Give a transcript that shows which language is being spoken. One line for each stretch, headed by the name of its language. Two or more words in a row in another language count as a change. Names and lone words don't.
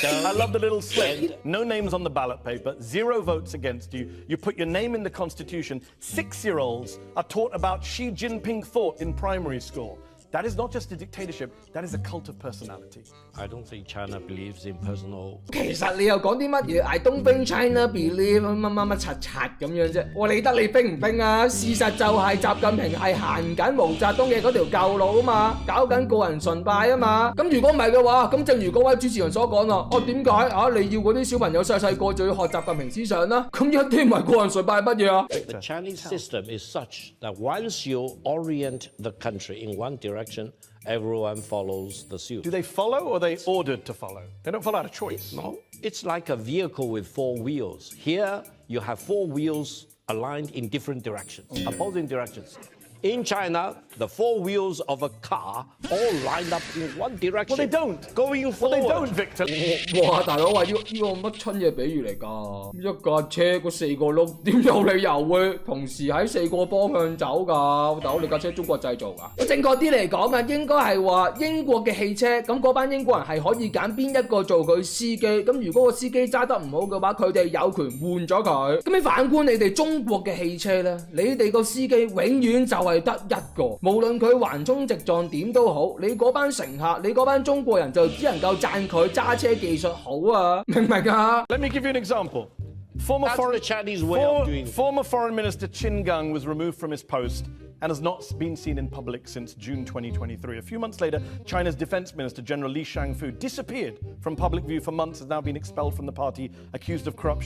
English: I love the little slip. and- No names on the ballot paper, 0 votes against you. You put your name in the Constitution. 6-year-olds are taught about Xi Jinping thought in primary school. That is not just a dictatorship, that is a cult of personality. I don't think China believes in personal.
Cantonese: 其實你又講啲乜嘢 ？
English: I don't think China believe
Cantonese: 乜柒咁樣啫。我理得你冰唔冰啊？事實就係習近平係行緊毛澤東嘅嗰條舊路啊嘛，搞緊個人崇拜啊嘛。咁如果唔係嘅話，咁正如嗰位主持人所講啦，點解你要嗰啲小朋友細個就要學習近平思想啦？咁一啲唔係個人崇拜乜嘢啊？
English: The Chinese system is such that once you orient the country in one direction, everyone follows the suit. Do they follow or are they ordered to follow? They don't follow out of choice. No, it's like a vehicle with 4 wheels. Here, you have 4 wheels aligned in different directions, opposing directions. In China, the 4 wheels of a car all lined up in one direction. Well, they don't. Going forward. Well, they don't, Victor.
Cantonese: 哇！大佬話呢個乜春嘢比喻嚟㗎？一架車嗰4個轆點有理由會同時喺4個方向走㗎？大佬你架車中國製造㗎？正確啲嚟講啊，應該係話英國嘅汽車，咁嗰班英國人係可以揀邊一個做佢司機。咁如果個司機揸得唔好嘅話，佢哋有權換咗佢。咁你反觀你哋中國嘅汽車咧，你哋個司機永遠就係得一個，無論佢橫衝直撞點都好，你嗰班乘客，你嗰班中國人就只能夠讚佢揸車技術好啊，明唔明啊
English: Let me give you an example. Former Foreign Minister Qin Gang was removed from his post and has not been seen in public since June 2023. A few months later, China's Defense Minister General Li Shangfu disappeared from public view for months, has now been expelled from the party, accused of corruption.